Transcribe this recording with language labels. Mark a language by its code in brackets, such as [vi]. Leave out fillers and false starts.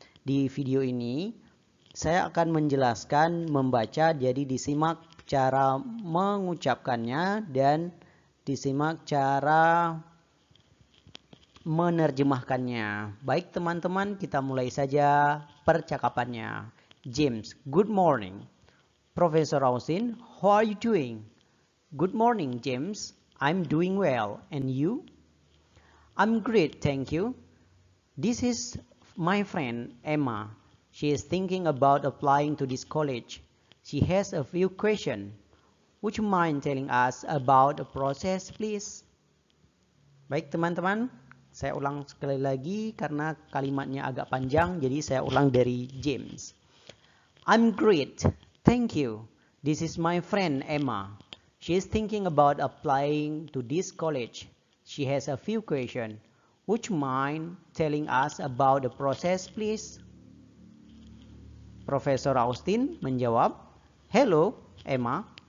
[id] Di video ini saya akan menjelaskan membaca, jadi disimak cara mengucapkannya dan disimak cara menerjemahkannya. Baik teman-teman, kita mulai saja percakapannya. [en] James, good morning. Professor Austin, how are you doing? Good morning, James. I'm doing well. And you? I'm great, thank you. This is my friend Emma. She is thinking about applying to this college. She has a few questions. Would you mind telling us about the process, please? Baik teman-teman, saya ulang sekali lagi karena kalimatnya agak panjang, jadi saya ulang dari James. I'm great, thank you. This is my friend Emma. She is thinking about applying to this college. She has a few questions. Would you mind telling us about the process, please? [id] Profesor Austin menjawab, [en] Hello, Emma.